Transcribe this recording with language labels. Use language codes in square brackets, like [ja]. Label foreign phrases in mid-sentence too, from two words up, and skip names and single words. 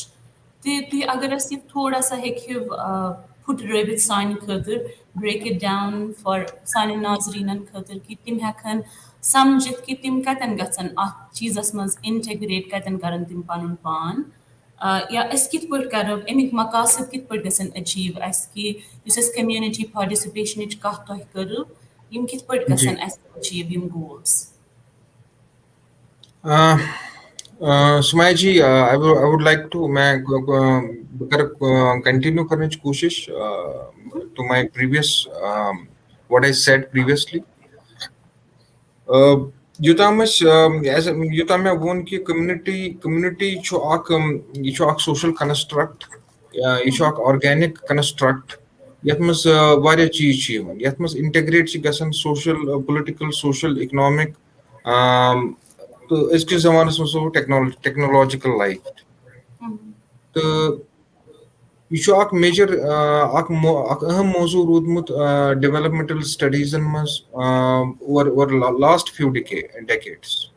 [ks] تہٕ تُہۍ اگر اَسہِ یہِ تھوڑا سا ہیٚکہِو پھٕٹرٲوِتھ سانہِ خٲطرٕ [en] break it down for [ks] سانٮ۪ن ناظریٖنَن خٲطرٕ کہِ تِم ہٮ۪کہٕ ہَن سَمجھِتھ کہِ تِم کَتٮ۪ن گژھن اَتھ چیٖزَس منٛز اِنٹَگریٹ کَتٮ۪ن کَرَن تِم پَنُن پان یا أسۍ کِتھ پٲٹھۍ کَرو اَمِکۍ مقاصد کِتھ پٲٹھۍ گژھن أچیٖو اَسہِ کہِ یُس اَسہِ [en] community participation [ks] کَتھ تۄہہِ کٔرٕو یِم کِتھ پٲٹھۍ جی. گژھن اَسہِ أچیٖو یِم گولٕز. سُمایا جی, [en] I would like to मैं [ks] بہٕ کَرٕ [en] continue [ks] کَرنٕچ کوٗشِش [en] to my previous what I said previously. [ks] یوٚتام مےٚ ووٚن کہِ کٔمنِٹی چھُ اکھ [en] social construct, [ks] یہِ چھُ اکھ [en] organic construct [ks] یَتھ منٛز واریاہ چیٖز چھِ یِوان, یَتھ منٛز اِنٹَگریٹ چھِ گژھان [en] social political social economic [ks] تہٕ أزکِس زمانَس منٛز [en] technological life [ks] تہٕ یہِ چھُ اکھ میجر اکھ اہم موضوٗع روٗدمُت [en] developmental studies [ks] منٛز [en] over last few decades.